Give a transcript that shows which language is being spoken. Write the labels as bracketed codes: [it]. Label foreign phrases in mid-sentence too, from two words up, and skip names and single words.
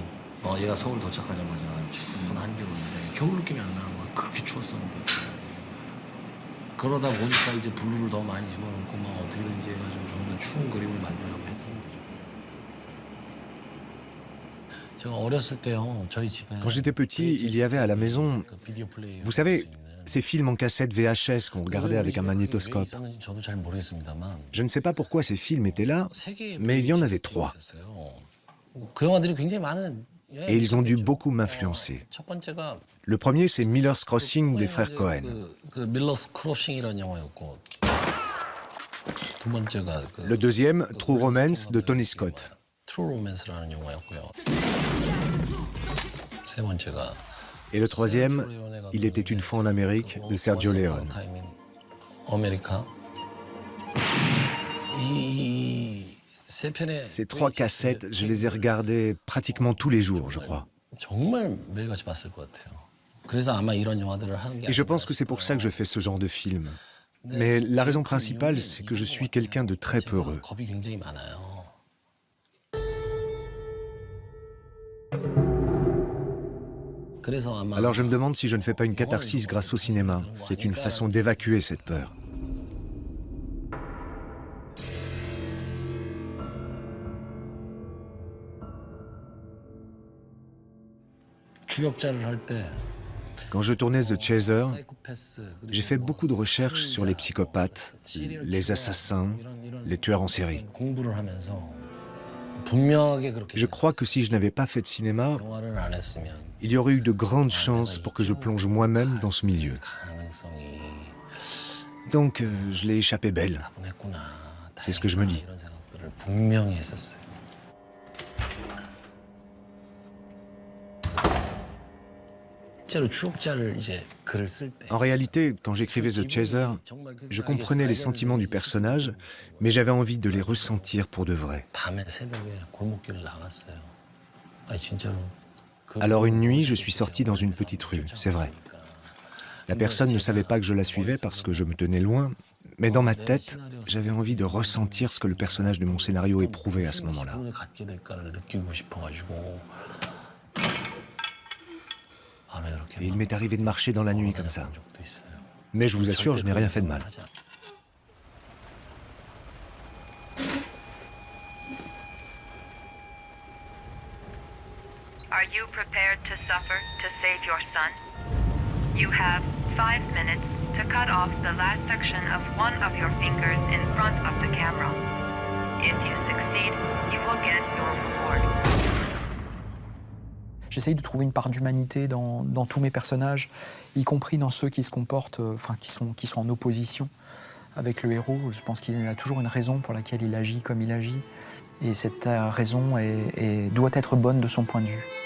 [ko] 얘가 서울 도착하자마자 추운 한겨울인데 겨울 느낌이 안 나는 거야. 그렇게 추웠었는데. 그러다 보니까 이제 블루를 더 많이 집어넣고 막 어떻게든지 해가지고 좀 더 추운 그림을 만들려고 했습니다. 제가 어렸을 때요, 저희 집에 [fr] Quand j'étais petit, il y avait à la maison, vous savez, ces films en cassette VHS qu'on regardait avec un magnétoscope. [ko] 저도 잘 모르겠습니다만 [fr] Je ne sais pas pourquoi ces films étaient là, mais il y en avait 3. [ko] 그 영화들이 굉장히 많은 [fr] Et ils ont dû beaucoup m'influencer. [ko] 첫 번째가 [fr] Le premier, c'est Miller's Crossing des frères Cohen. [ko] 그 밀러스 크로싱이라는 영화였고 두 번째가 [fr] Le deuxième, True Romance de Tony Scott. [ko] 트루 로맨스라는 영화였고요. 세 번째가 [fr] Et le troisième, Il était une fois en Amérique de Sergio Leone. [ko] 아메리카. [fr] Ces 3 cassettes, je les ai regardées pratiquement tous les jours, je crois. [ko] 정말 매일같이 봤을 것 같아요. 그래서 아마 이런 영화들을 하는 게 [fr] Et je pense que c'est pour ça que je fais ce genre de film. Mais la raison principale, c'est que je suis quelqu'un de très peureux. [ko] 겁이 굉장히 많아요. [fr] Alors je me demande si je ne fais pas une catharsis grâce au cinéma. C'est une façon d'évacuer cette peur. [ko] 추격자를 할 때 [fr] Quand je tournais The Chaser, j'ai fait beaucoup de recherches sur les psychopathes, les assassins, les tueurs en série. [ko] 공부를 하면서 [fr] Je crois que si je n'avais pas fait de cinéma, [ko] 영화를 안 했으면 [fr] il y aurait eu de grandes chances pour que je plonge moi-même dans ce milieu. Donc, je l'ai échappé belle. C'est ce que je me dis. [ko] 이런 생각들을 분명히 했었어요. [fr] En réalité, quand j'écrivais The Chaser, je comprenais les sentiments du personnage, mais j'avais envie de les ressentir pour de vrai. Alors une nuit, je suis sorti dans une petite rue, c'est vrai. La personne ne savait pas que je la suivais parce que je me tenais loin, mais dans ma tête, j'avais envie de ressentir ce que le personnage de mon scénario éprouvait à ce moment-là. Et il m'est arrivé de marcher dans la nuit comme ça. Mais je vous assure, je n'ai rien fait de mal. [en] Are you prepared to suffer to save your son? You have 5 minutes to cut off the last section of one of your fingers in front of the camera. If you succeed, you will get your reward. [fr] J'essaye de trouver une part d'humanité dans tous mes personnages, y compris dans ceux qui se comportent, qui sont en opposition avec le héros. Je pense qu'il a toujours une raison pour laquelle il agit comme il agit. Et cette raison doit être bonne de son point de vue.